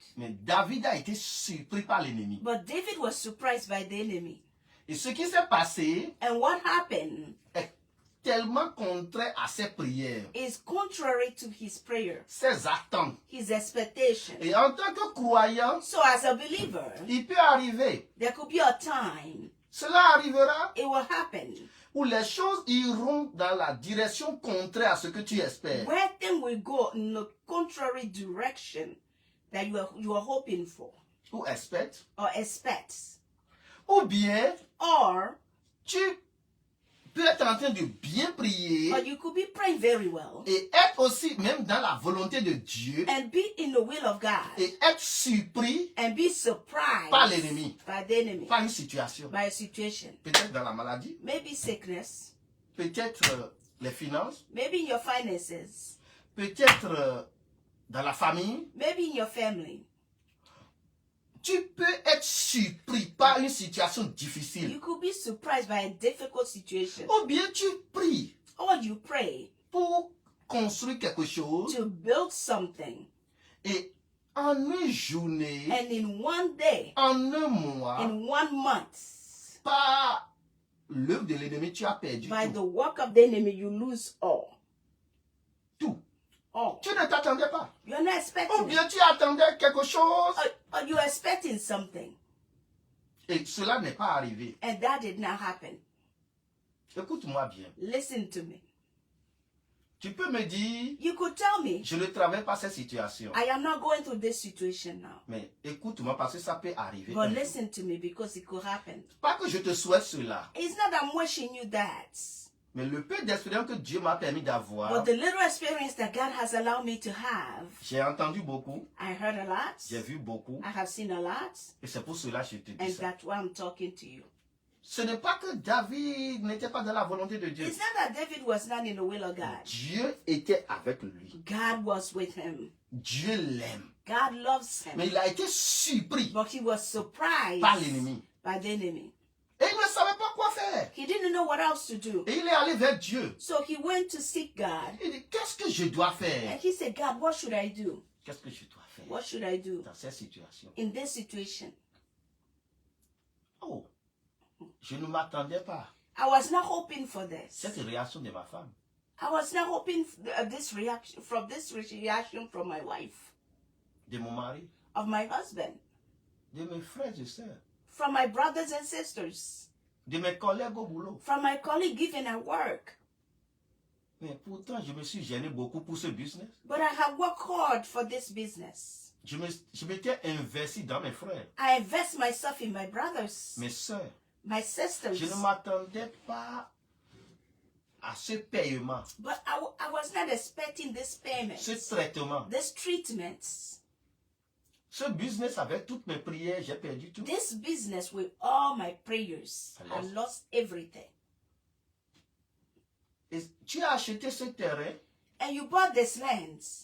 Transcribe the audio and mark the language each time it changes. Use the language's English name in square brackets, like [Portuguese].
[French] Mais David a été surpris par l'ennemi. [English] But David was surprised by the enemy. [French] Et ce qui s'est passé [English] And what happened [French] est tellement contraire à ses prières, [English] is contrary to his prayer, [French] ses attentes. [English] his expectation. [French] Et en tant que croyant, [English] So as a believer, [French] il peut arriver. [English] there could be a time, [French] Cela arrivera [English] it will happen, [French] où les choses iront dans la direction contraire à ce que tu espères. [English] where things will go in the contrary direction that you are hoping for [French] Ou expectes. [English] or expect. [French] Ou bien, [English] Or [French] tu peux être en train de bien prier [English] you could be praying very well [French] et être aussi même dans la volonté de Dieu [English] and be in the will of God [French] et être surpris [English] and be surprised [French] par l'ennemi, [English] by the enemy, [French] par une situation. [English] by a situation. [French] Peut-être dans la maladie, [English] Maybe sickness, [French] peut-être les finances, [English] maybe in your finances, [French] peut-être dans la famille. [English] maybe in your family. [French] Tu peux être surpris par une situation difficile. [English] You could be surprised by a difficult situation. [French] Ou bien tu pries [English] Or you pray [French] pour construire quelque chose [English] to build something. [French] et en une journée, [English] And in one day, [French] en un mois, [English] in 1 month, [French] par l'œuvre de l'ennemi, tu as perdu [English] by the [French] tout. [English] work of the enemy, you lose all. [French] Tout. [English] All. [French] Tu ne t'attendais pas. [English] You're not [French] Ou [English] expecting it. [French] bien tu attendais quelque chose [English] Or you're expecting something. [French] et cela n'est pas arrivé. [English] And that did not happen. [French] Écoute-moi bien. [English] Listen to me. [French] Tu peux me dire, [English] You could tell me, [French] je ne travaille pas cette situation. [English] I am not going through this situation now. [French] Mais écoute-moi parce que ça peut arriver. [English] But [French] un jour. [English] listen to me because it could happen. [French] Pas que je te souhaite cela. [English] It's not that I'm wishing you that. [French] Mais le peu d'expérience que Dieu m'a permis d'avoir, [English] But the little experience that God has allowed me to have, [French] j'ai entendu beaucoup, [English] I heard a lot. [French] j'ai vu beaucoup, [English] I have seen a lot. [French] et c'est pour cela que je te dis [English] And [French] ça. [English] that's why I'm talking to you. [French] Ce n'est pas que David n'était pas dans la volonté de Dieu. [English] It's not that David was not in the will of God. [French] Dieu était avec lui. [English] God was with him. [French] Dieu l'aime. [English] God loves him. [French] Mais il a été surpris [English] But he was surprised [French] par l'ennemi. [English] by the enemy. [French] Et il ne savait pas quoi faire. [English] He didn't know what else to do. [French] Et il est allé vers Dieu. [English] So he went to seek God. [French] Il dit, qu'est-ce que je dois [English] And [French] faire? [English] he said, God, what should I do? [French] Qu'est-ce que je dois faire [English] What should I do [French] dans cette situation? [English] in this situation? [French] Oh, je ne m'attendais pas. [English] I was not hoping for this. [French] Cette réaction de ma femme. [English] I was not hoping this reaction from my wife. [French] de mon mari, [English] of my husband, [French] de mes frères et sœurs, [English] from my brothers and sisters, [French] de mes collègues au boulot. [English] from my colleague even at work. [French] Mais pourtant, je me suis gêné beaucoup pour ce business. [English] But I have worked hard for this business. [French] Je m'étais investi dans mes frères, [English] I invest myself in my brothers, [French] mes sœurs. [English] my sisters. [French] Je ne m'attendais pas à ce paiement, [English] But I was not expecting this payment, [French] ce traitement. [English] this treatment, [French] Ce business avec toutes mes prières, j'ai perdu tout. [English] this business with all my prayers. I lost everything. [French] Et tu as acheté ce terrain [English] And you bought this land,